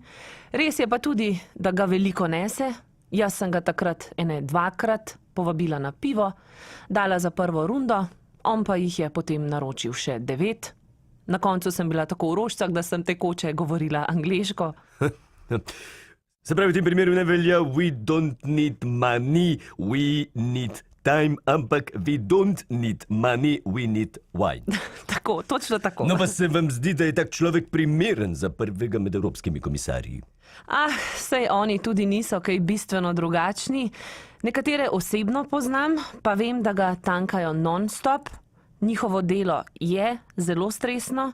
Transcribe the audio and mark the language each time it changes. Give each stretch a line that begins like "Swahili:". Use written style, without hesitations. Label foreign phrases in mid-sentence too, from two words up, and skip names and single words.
Slovenian: Res je pa tudi, da ga veliko nese. Jaz sem ga takrat dvakrat povabila na pivo, dala za prvo rundo, on pa jih je potem naročil še 9. Na koncu sem bila tako v rožcah, da sem tekoče govorila angleško. Se pravi, v tem primeru ne velja
English: we don't need money, we need time,
Slovenian: ampak
English: we don't need money, we need wine.
Slovenian: Tako, točno tako. No pa se vam zdi, da je tak človek primeren za prvega med evropskimi komisarji? Sej oni tudi niso kaj bistveno drugačni. Nekatere osebno poznam, pa vem, da ga tankajo non-stop. Njihovo delo je zelo stresno.